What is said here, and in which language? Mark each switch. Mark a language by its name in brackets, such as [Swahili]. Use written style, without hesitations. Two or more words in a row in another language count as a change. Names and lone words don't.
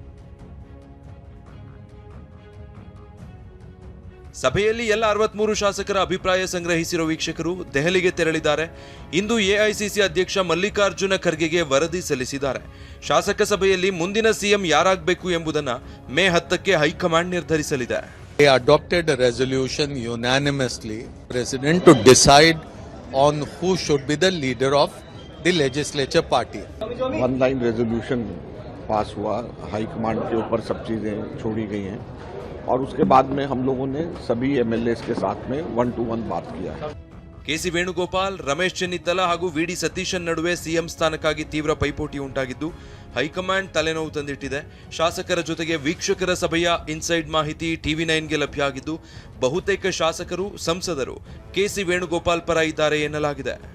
[Kannada] ಸಭೆಯಲ್ಲಿ ಎಲ್ಲ 63 ಶಾಸಕರ ಅಭಿಪ್ರಾಯ ಸಂಗ್ರಹಿಸಿರುವ ವೀಕ್ಷಕರು ದೆಹಲಿಗೆ ತೆರಳಿದ್ದಾರೆ. ಇಂದು ಎಐಸಿಸಿ ಅಧ್ಯಕ್ಷ ಮಲ್ಲಿಕಾರ್ಜುನ ಖರ್ಗೆಗೆ ವರದಿ ಸಲ್ಲಿಸಿದ್ದಾರೆ. ಶಾಸಕ ಸಭೆಯಲ್ಲಿ ಮುಂದಿನ ಸಿಎಂ ಯಾರಾಗಬೇಕು ಎಂಬುದನ್ನು ಮೇ 10ಕ್ಕೆ ಹೈಕಮಾಂಡ್ ನಿರ್ಧರಿಸಲಿದೆ. [English] They adopted a resolution unanimously, President, to decide on who should be the leader of the legislature party. One line resolution [Hindi] पास हुआ, हाईकमांड के ऊपर सब चीज़ें छोड़ी गई हैं और उसके बाद में हम लोगों ने सभी एमएलए के साथ में 1-to-1 बात किया है. [Kannada] ಕೆಸಿ ವೇಣುಗೋಪಾಲ್, ರಮೇಶ್ ಚೆನ್ನಿತ್ತಲ ಹಾಗೂ ವಿಡಿ ಸತೀಶನ್ ನಡುವೆ ಸಿಎಂ ಸ್ಥಾನಕ್ಕಾಗಿ ತೀವ್ರ ಪೈಪೋಟಿ ಉಂಟಾಗಿದ್ದು ಹೈಕಮಾಂಡ್ ತಲೆನೋವು ತಂದಿಟ್ಟಿದೆ. ಶಾಸಕರ ಜೊತೆಗೆ ವೀಕ್ಷಕರ ಸಭೆಯ ಇನ್ಸೈಡ್ ಮಾಹಿತಿ TV9ಗೆ ಲಭ್ಯ ಆಗಿದ್ದು ಬಹುತೇಕ ಶಾಸಕರು, ಸಂಸದರು ಕೆಸಿ ವೇಣುಗೋಪಾಲ್ ಪರ ಇದ್ದಾರೆ ಎನ್ನಲಾಗಿದೆ.